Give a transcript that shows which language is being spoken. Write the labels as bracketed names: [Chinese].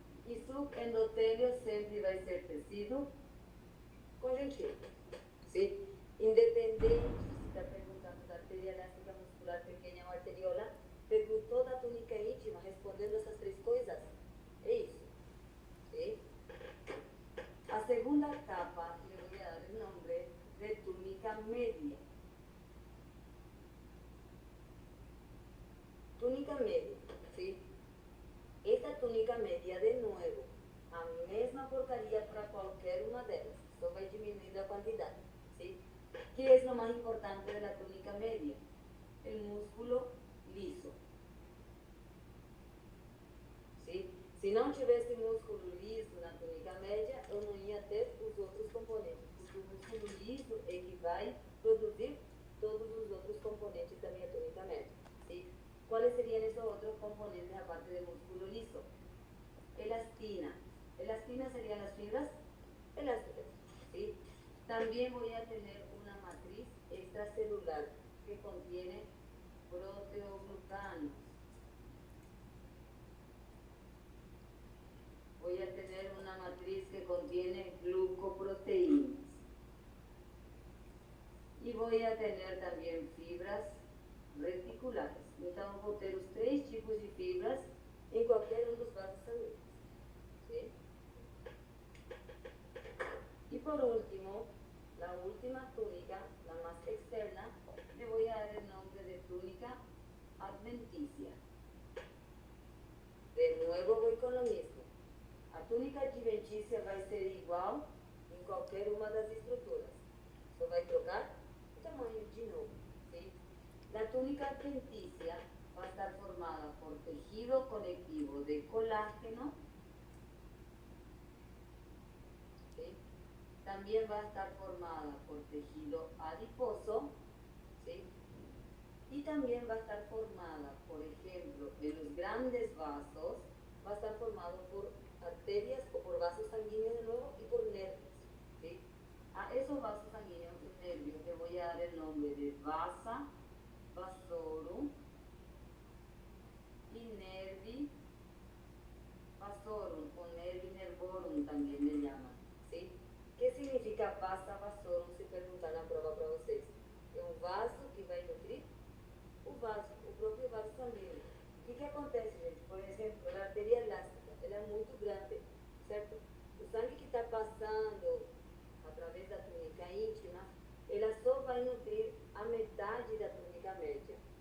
[Portuguese] E subendotelio sempre vai ser tecido conjuntivo. ¿Sí? Independente se está perguntando da arteria elástica muscular pequena ou arteriola, perguntou da túnica íntima, respondendo essas três coisas. É isso. ¿Sí? [Spanish] A segunda capa le voy a dar el nombre de túnica media. Túnica media, ¿sí? Esta túnica media, de nuevo, [Portuguese] a mesma porcaria para qualquer uma delas, só vai diminuindo a quantidade, ¿sí? [Spanish] ¿Qué es lo más importante de la túnica media? El músculo liso, ¿sí? [Portuguese] Se não tivesse músculo liso na túnica média, eu não ia ter os outros componentes, porque o músculo liso é que vai produzir todos os outros componentes da minha túnica média, ¿sí? [Spanish] ¿Cuáles serían esos otros componentes aparte del músculo liso? Elastina. Elastina serían las fibras elásticas, ¿sí? También voy a tener una matriz extracelular que contiene proteoglucanos. Voy a tener una matriz que contiene glucoproteínas. [Portuguese] E vou ter também fibras reticulares. Então, vou ter os 3 tipos de fibras em qualquer um dos vasos sanguíneos. [Spanish] ¿Sí? [Portuguese] E por último, a última túnica, a mais externa, le vou dar o nome de túnica adventicia. De novo, vou com o mesmo. A túnica adventícia vai ser igual em qualquer uma das estruturas. Só vai trocar o tamanho de novo. [Spanish] ¿Sí? La túnica adventicia va a estar formada por tejido conectivo de colágeno. ¿Sí? También va a estar formada por tejido adiposo. ¿Sí? Y también va a estar formada, por ejemplo, en los grandes vasos, va a estar formado por arterias o por vasos sanguíneos de nuevo y por nervios. ¿Sí? A esos vasos sanguíneos y nervios le voy a dar el nombre de vasa vasorum y nervi vasorum o nervi nervorum también le llaman. ¿Sí? ¿Qué significa vasa vasorum? Se preguntan a prueba [Portuguese] para vocês. É um vaso que vai nutrir o próprio vaso sanguíneo. O que acontece, gente? Por exemplo, a arteria elástica, ela é muito grande, certo? O sangue que está passando através da túnica íntima, ela só vai nutrir a metade da túnica média.